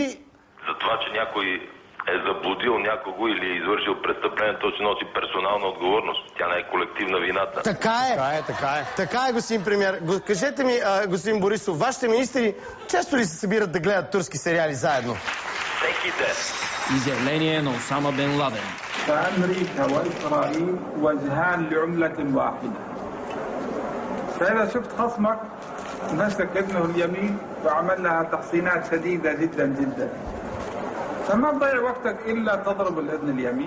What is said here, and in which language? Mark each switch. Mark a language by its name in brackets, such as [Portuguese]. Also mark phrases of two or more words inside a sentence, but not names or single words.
[Bulgarian] За това, че някой е заблудил някого или е извършил престъпление, то се носи персонална отговорност. Тя не е колективна вината. Така е, господин премиер. Кажете ми, господин Борисов, вашите министри често ли се събират да гледат турски сериали заедно? Всеки ден. Изявление на Осама Бен Ладен. [Arabic] فأمريكا وإسرائيل وجهان لعملة واحدة. فإذا شفت خصمك مسك ابنه اليمين وعمل لها تحصينات شديدة جدا جدا. فما تضيع وقتك إلا تضرب الإذن اليمين.